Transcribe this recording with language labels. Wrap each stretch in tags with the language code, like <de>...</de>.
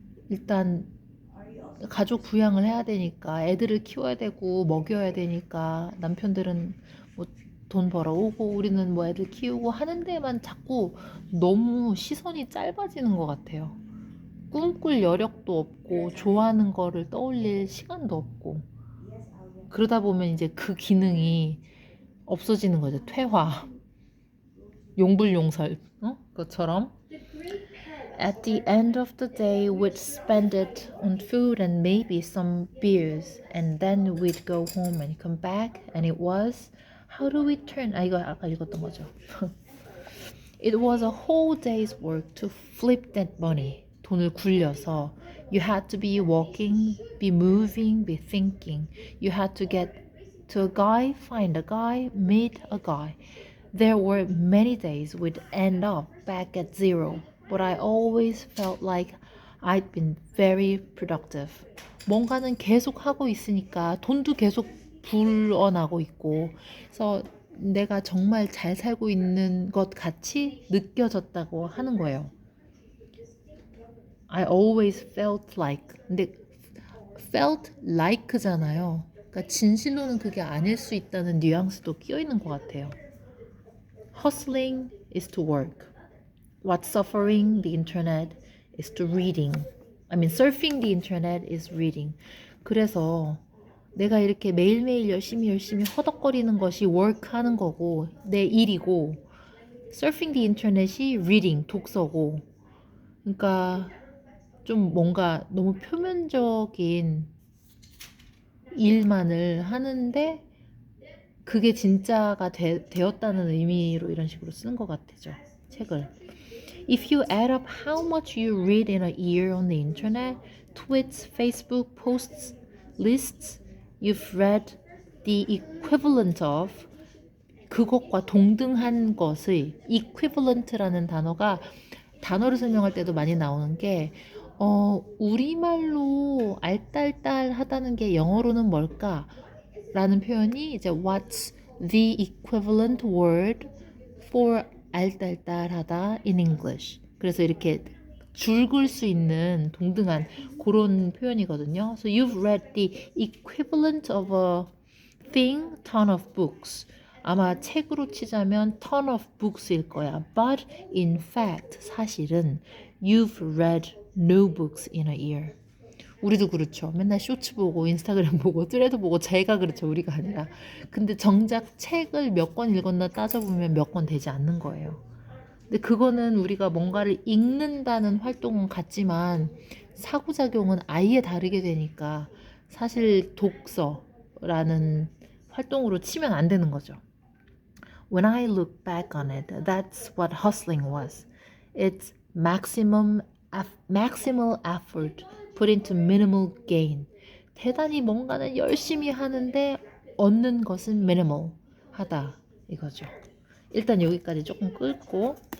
<ko>일단 가족 부양을 해야 되니까 애들을 키워야 되고 먹여야 되니까 남편들은 뭐 돈 벌어오고 우리는 뭐 애들 키우고 하는 데만 자꾸 너무 시선이 짧아지는 것 같아요. 꿈꿀 여력도 없고 좋아하는 거를 떠올릴 시간도 없고 그러다 보면 이제 그 기능이 없어지는 거죠. 퇴화, 용불용설, 그것처럼.</ko> <en>At the end of the day, we'd spend it on food and maybe some beers, and then we'd go home and come back, and it was, how do we turn?</en> <ko>이거 아까 읽었던 거죠.</ko> <en>It was a whole day's work to flip that money.</en> <ko>돈을 굴려서</ko> <en>you had to be walking, be moving, be thinking. You had to get to a guy, find a guy, meet a guy. There were many days we'd end up back at zero, but I always felt like I'd been very productive.</en> <ko>뭔가는 계속 하고 있으니까 돈도 계속 불어나고 있고, 그래서 내가 정말 잘 살고 있는 것 같이 느껴졌다고 하는 거예요.</ko> <en>I always felt like.</en> <ko>근데</ko> <en>felt like</en> <ko>잖아요. 그러니까 진실로는 그게 아닐 수 있다는 뉘앙스도 끼어 있는 것 같아요.</ko> <en>Hustling is to work. What's suffering the internet is to reading. Surfing the internet is reading.</en> <ko>그래서 내가 이렇게 매일매일 열심히 허덕거리는 것이 work 하는 거고 내 일이고</ko> <en>surfing the internet</en> <ko>이 reading, 독서고 그러니까 좀 뭔가 너무 표면적인 일만을 하는데 그게 진짜가 되었다는 의미로 이런 식으로 쓰는 것 같아죠. 책을.</ko> <en>If you add up how much you read in a year on the internet, tweets, Facebook posts, lists, you've read the equivalent of</en> <ko>그것과 동등한 것의 equivalent라는 단어를 설명할 때도 많이 나오는 게 우리말로 알딸딸하다는 게 영어로는 뭘까? 라는 표현이 이제</ko> <en>what's the equivalent word for 알딸딸하다 in English.</en> <ko>그래서 이렇게 줄글 수 있는 동등한 그런 표현이거든요.</ko> <en>So you've read the equivalent of a thing, ton of books.</en> <ko>아마 책으로 치자면</ko> <en>ton of books</en> <ko>일 거야.</ko> <en>But in fact,</en> <ko>사실은</ko> <en>you've read no books in a year.</en> <ko>우리도 그렇죠. 맨날 쇼츠 보고 인스타그램 보고 트레드 보고 제가 그렇죠. 우리가 아니라. 근데 정작 책을 몇 권 읽었나 따져보면 몇 권 되지 않는 거예요. 근데 그거는 우리가 뭔가를 읽는다는 활동은 같지만 상호작용은 아예 다르게 되니까 사실 독서라는 활동으로 치면 안 되는 거죠.</ko> <en>When I look back on it, that's what hustling was. It's maximal effort put into minimal gain.</en> <ko>대단히 뭔가는 열심히 하는데 얻는 것은 minimal 하다 이거죠. 일단 여기까지 조금 끌고</ko>